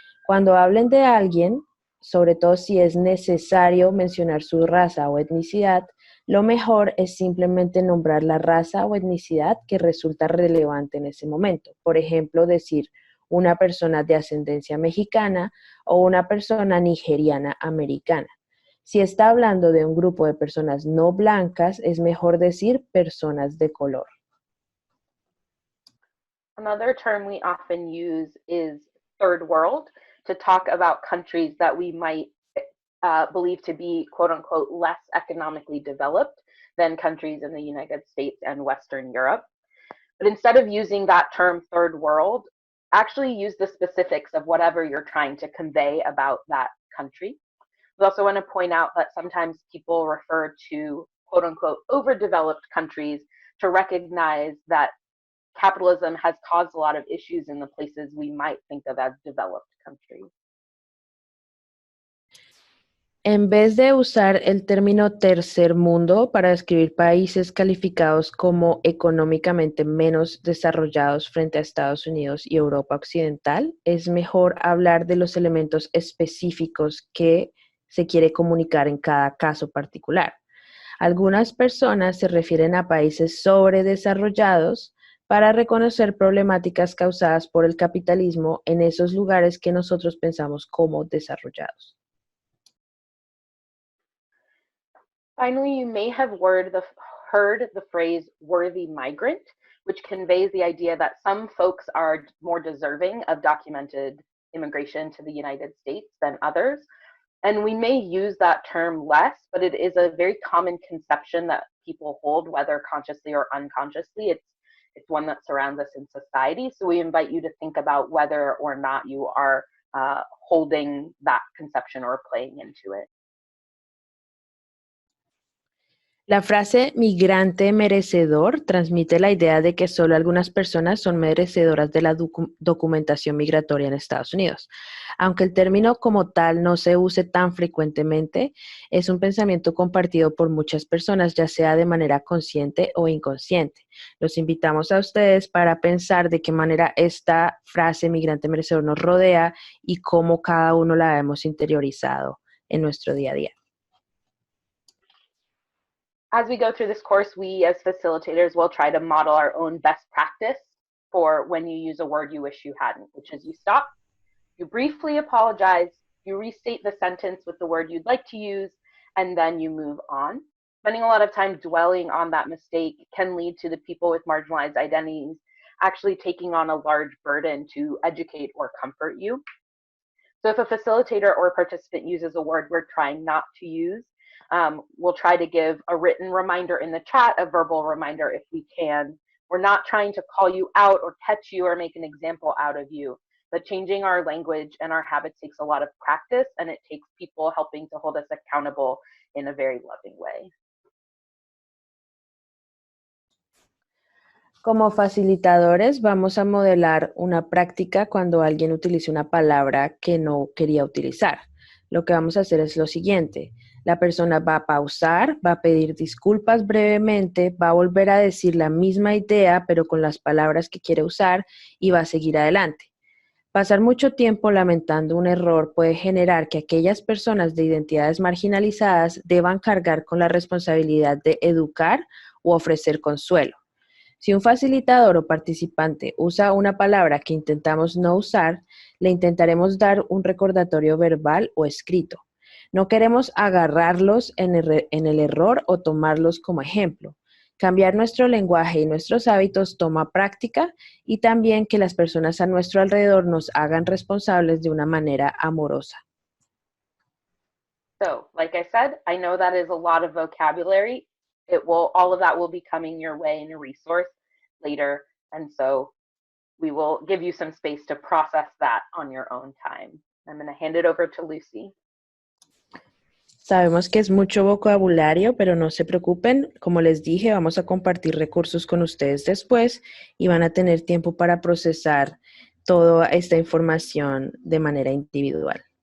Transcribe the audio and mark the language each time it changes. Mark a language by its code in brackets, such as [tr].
[es] Cuando hablen de alguien, sobre todo si es necesario mencionar su raza o etnicidad, lo mejor es simplemente nombrar la raza o etnicidad que resulta relevante en ese momento. Por ejemplo, decir una persona de ascendencia mexicana o una persona nigeriana americana. Si está hablando de un grupo de personas no blancas, es mejor decir personas de color. [en] Another term we often use is third world to talk about countries that we might believe to be, quote unquote, less economically developed than countries in the United States and Western Europe. But instead of using that term third world, actually use the specifics of whatever you're trying to convey about that country. We also want to point out that sometimes people refer to, quote unquote, overdeveloped countries to recognize that capitalism has caused a lot of issues in the places we might think of as developed countries. [es] En vez de usar el término tercer mundo para describir países calificados como económicamente menos desarrollados frente a Estados Unidos y Europa Occidental, es mejor hablar de los elementos específicos que se quiere comunicar en cada caso particular. Algunas personas se refieren a países sobredesarrollados, para reconocer problemáticas causadas por el capitalismo en esos lugares que nosotros pensamos como desarrollados. [en] Finally, you may have heard the phrase worthy migrant, which conveys the idea that some folks are more deserving of documented immigration to the United States than others. And we may use that term less, but it is a very common conception that people hold, whether consciously or unconsciously. It's one that surrounds us in society. So we invite you to think about whether or not you are holding that conception or playing into it. [es] La frase migrante merecedor transmite la idea de que solo algunas personas son merecedoras de la documentación migratoria en Estados Unidos. Aunque el término como tal no se use tan frecuentemente, es un pensamiento compartido por muchas personas, ya sea de manera consciente o inconsciente. Los invitamos a ustedes para pensar de qué manera esta frase migrante merecedor nos rodea y cómo cada uno la hemos interiorizado en nuestro día a día. [en] As we go through this course, we as facilitators will try to model our own best practice for when you use a word you wish you hadn't, which is you stop, you briefly apologize, you restate the sentence with the word you'd like to use, and then you move on. Spending a lot of time dwelling on that mistake can lead to the people with marginalized identities actually taking on a large burden to educate or comfort you. So if a facilitator or participant uses a word we're trying not to use, we'll try to give a written reminder in the chat, a verbal reminder if we can. We're not trying to call you out or catch you or make an example out of you, but changing our language and our habits takes a lot of practice, and it takes people helping to hold us accountable in a very loving way. [es] Como facilitadores vamos a modelar una práctica cuando alguien utilice una palabra que no quería utilizar. Lo que vamos a hacer es lo siguiente. La persona va a pausar, va a pedir disculpas brevemente, va a volver a decir la misma idea, pero con las palabras que quiere usar y va a seguir adelante. Pasar mucho tiempo lamentando un error puede generar que aquellas personas de identidades marginalizadas deban cargar con la responsabilidad de educar u ofrecer consuelo. Si un facilitador o participante usa una palabra que intentamos no usar, le intentaremos dar un recordatorio verbal o escrito. No queremos agarrarlos en el error o tomarlos como ejemplo. Cambiar nuestro lenguaje y nuestros hábitos toma práctica y también que las personas a nuestro alrededor nos hagan responsables de una manera amorosa. [en] So, like I said, I know that is a lot of vocabulary. All of that will be coming your way in a resource later, and so we will give you some space to process that on your own time. I'm going to hand it over to Lucy. [es] Sabemos que es mucho vocabulario, pero no se preocupen. Como les dije, vamos a compartir recursos con ustedes después y van a tener tiempo para procesar toda esta información de manera individual.